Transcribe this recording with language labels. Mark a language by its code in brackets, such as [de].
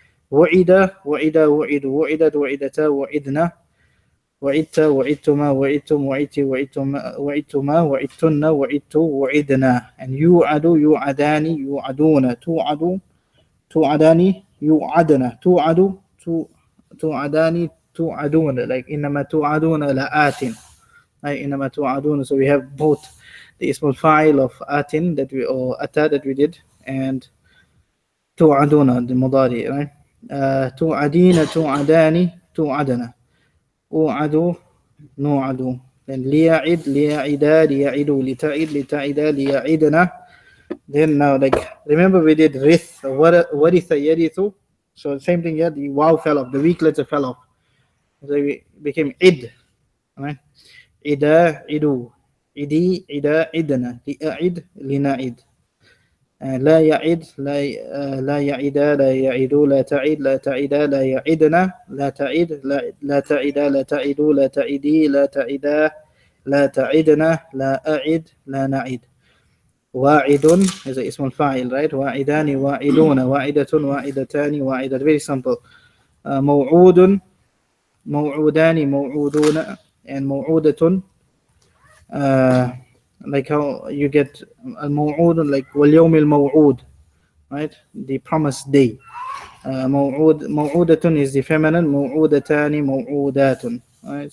[ar] وعد وعد وعد وعدت وعدتا وعدنا وعدت وعدتما وعدتم وعدت وعدتما وعدتن وعدت وعدنا. [en] And [ar] يوعد يوعدان يوعدون توعد توعدان يوعدنا توعد توعدان توعدون, [en] like [ar] إنما توعدون لآت, like إنما توعدون. [en] So we have both the ism al-fa'il of atin that we, or ata that we did, and توعدون the mudari, right? [ar] توعدين توعدان توعدنا أوعد نوعد. [en] Then [ar] ليعد ليعدا ليعدوا لتعد لتعدا ليعدنا. [en] Then now, like, remember we did rith, waritha yarithu. So same thing here, the waw fell off, the weak letter fell off, so it became id, right? Ida idu, idi ida idna, li'a'id lina'id. [ar] لا يعد لا يعدا لا يعدوا لا تعد لا تعدا لا يعدنا لا تعد لا تعدا لا تعدوا لا تعدي لا تعدا لا تعدنا لا أعد لا نعد. [en] واعد is a اسم الفاعل, right? [ar] واعدان واعدون واعدة واعدتان واعدة, [en] very simple. موعود موعودان موعودون and موعودة, like how you get al-maw'ud, like wal-yawm al-maw'ud, right? The promised day. Maw'udatun is the feminine, maw'udatani, maw'udatun. Right?